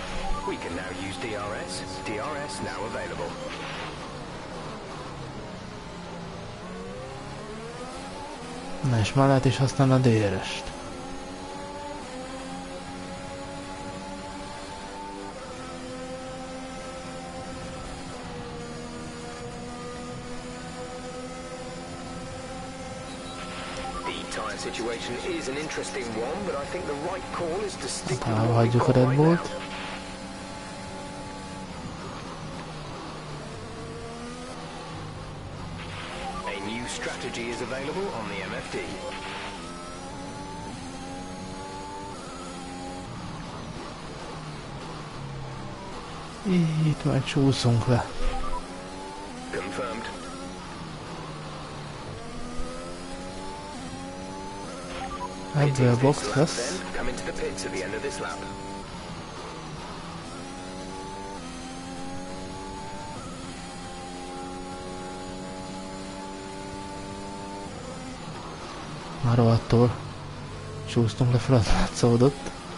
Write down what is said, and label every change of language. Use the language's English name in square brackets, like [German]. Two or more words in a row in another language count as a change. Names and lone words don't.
[English] We can now use DRS. DRS now available. [Hungarian] Na és már lehet is használni a DRS-t. [English] Situation is an interesting one, but I think the right call is to stick with [Hungarian] what hagyjuk a Red Bullt. [English] A new strategy is available on the MFD. [Hungarian] Itt már csúszunk le. [English] Confirmed. [Hungarian] Ebből box lesz. [English] Come into the pits at the end of this lap. [Hungarian] Már rohadtól csúsztunk le fel, az látszódott.